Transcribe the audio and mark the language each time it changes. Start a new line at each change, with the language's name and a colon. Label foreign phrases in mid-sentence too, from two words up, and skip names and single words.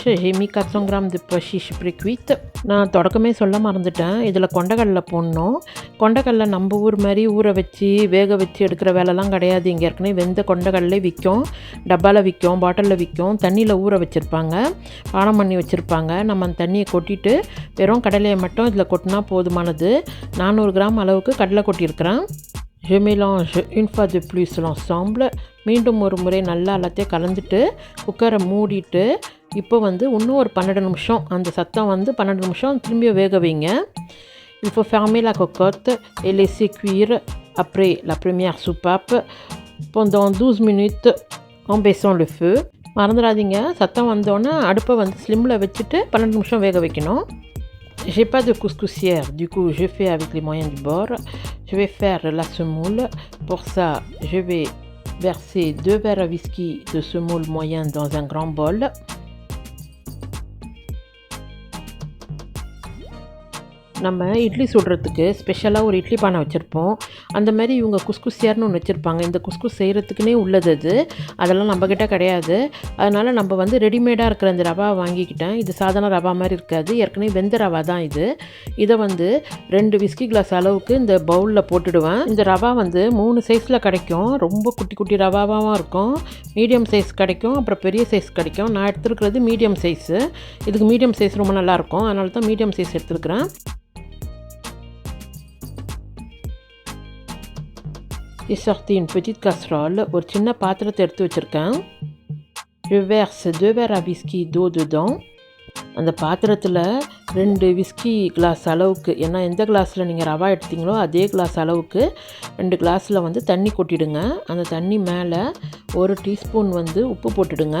French: J'ai mis 400 grammes de pois chiches pré-cuites.
Tamil: நான் தொடக்கமே சொல்ல மறந்துட்டேன், இதில் கொண்டக்கடலை போடணும். கொண்டக்கடலை நம்ம ஊர் மாதிரி ஊற வச்சு வேக வச்சு எடுக்கிற வேலைலாம் கிடையாது. இங்கே ஏற்கனவே வெந்த கொண்டக்கடலை விற்கும், டப்பாவில் விற்கும், பாட்டிலில் விற்கும். தண்ணியில் ஊற வச்சுருப்பாங்க, பானம் பண்ணி வச்சுருப்பாங்க. நம்ம அந்த தண்ணியை கொட்டிட்டு வெறும் கடலையை மட்டும் இதில் கொட்டினா போதுமானது. 400 கிராம் அளவுக்கு கடலை கொட்டியிருக்கிறேன்.
French: Je mélange une fois de plus l'ensemble.
Tamil: மீண்டும் ஒரு முறை நல்லா எல்லாத்தையும் கலந்துட்டு குக்கரை மூடிட்டு இப்போ வந்து இன்னும் ஒரு 12 நிமிஷம், அந்த சத்தம் வந்து 12 நிமிஷம் திரும்பி வேக வைங்க.
French: Il faut fermer la cocotte et laisser cuire après la première soupape pendant 12 minutes en baissant le feu.
Tamil: மறந்துடாதீங்க, சத்தம் வந்தோன்னே அடுப்பை வந்து ஸ்லிம்மில் வச்சுட்டு 12 நிமிஷம் வேக வைக்கணும்.
French: J'ai pas de couscoussière, du coup je fais avec les moyens du bord. Je vais faire la semoule. Pour ça, je vais verser 2 verres à whisky de semoule moyen dans un grand bol.
Tamil: நம்ம இட்லி சுடுறதுக்கு ஸ்பெஷலாக ஒரு இட்லி பானை வச்சுருப்போம். அந்த மாதிரி இவங்க குஸ்குஸ்யார்னு ஒன்று வச்சுருப்பாங்க. இந்த குஸ்குஸ் செய்கிறதுக்குனே உள்ளது அது. அதெல்லாம் நம்மக்கிட்ட கிடையாது. அதனால் நம்ம வந்து ரெடிமேடாக இருக்கிற இந்த ரவா வாங்கிக்கிட்டேன். இது சாதாரண ரவா மாதிரி இருக்காது, ஏற்கனவே வெந்த ரவா தான் இது. இதை வந்து 2
English: whisky glass
Tamil: அளவுக்கு இந்த பவுலில் போட்டுடுவேன். இந்த ரவா வந்து 3 சைஸில் கிடைக்கும். ரொம்ப குட்டி குட்டி ரவாவாகவும் இருக்கும்,
English: medium size
Tamil: கிடைக்கும், அப்புறம் பெரிய சைஸ் கிடைக்கும். நான் எடுத்துருக்கிறது
English: medium size.
Tamil: இதுக்கு
English: medium size
Tamil: ரொம்ப நல்லாயிருக்கும், அதனால தான்
English: medium size
Tamil: எடுத்துருக்கிறேன்.
French: J'ai sorti une petite casserole,
Tamil: ஒரு சின்ன பாத்திரத்தை எடுத்து வச்சுருக்கேன்.
French: Je verse 2 verres à whisky d'eau dedans.
Tamil: அந்த பாத்திரத்தில் 2
English: whisky glass
Tamil: அளவுக்கு, ஏன்னா எந்த கிளாஸில் நீங்கள் ரவா எடுத்தீங்களோ அதே கிளாஸ் அளவுக்கு 2 கிளாஸில் வந்து தண்ணி கொட்டிடுங்க. அந்த தண்ணி மேலே 1 டீஸ்பூன் வந்து உப்பு போட்டுடுங்க.